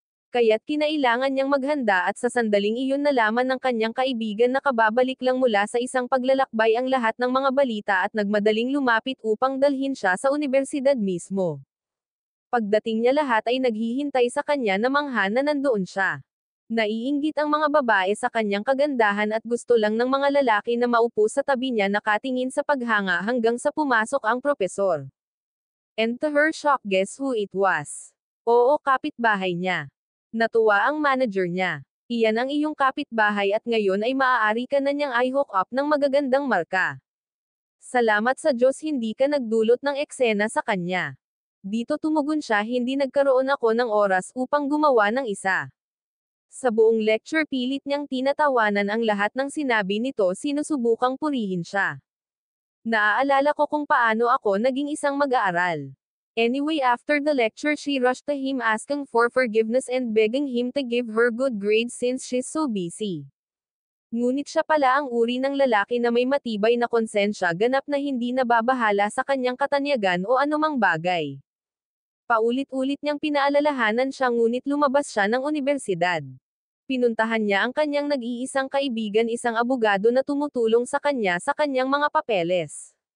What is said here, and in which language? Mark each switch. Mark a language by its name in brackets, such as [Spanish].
[Filipino] Kaya't kinailangan niyang maghanda at sa sandaling iyon nalaman ng kanyang kaibigan na kababalik lang mula sa isang paglalakbay ang lahat ng mga balita at nagmadaling lumapit upang dalhin siya sa universidad mismo. Pagdating niya, lahat ay naghihintay sa kanya na mangha na nandoon siya. Naiinggit ang mga babae sa kanyang kagandahan at gusto lang ng mga lalaki na maupo sa tabi niya nakatingin sa paghanga hanggang sa pumasok ang propesor. [English] And to her shock, guess who it was? [Filipino] Oo, kapitbahay niya. Natuwa ang manager niya. Iyan ang iyong kapitbahay at ngayon ay maaari ka na niyang i-hook up ng magagandang marka. Salamat sa Diyos hindi ka nagdulot ng eksena sa kanya. Dito tumugon siya, hindi nagkaroon ako ng oras upang gumawa ng isa. Sa buong lecture pilit niyang tinatawanan ang lahat ng sinabi nito, sinusubukang purihin siya. Naaalala ko kung paano ako naging isang mag-aaral. [English] Anyway, after the lecture she rushed to him asking for forgiveness and begging him to give her good grades since she's so busy. [Filipino] Ngunit siya pala ang uri ng lalaki na may matibay na konsensya, ganap na hindi nababahala sa kanyang katanyagan o anumang bagay. Paulit-ulit niyang pinaalalahanan siya ngunit lumabas siya ng unibersidad. Pinuntahan niya ang kanyang nag-iisang kaibigan, isang abogado na tumutulong sa kanyang mga papeles.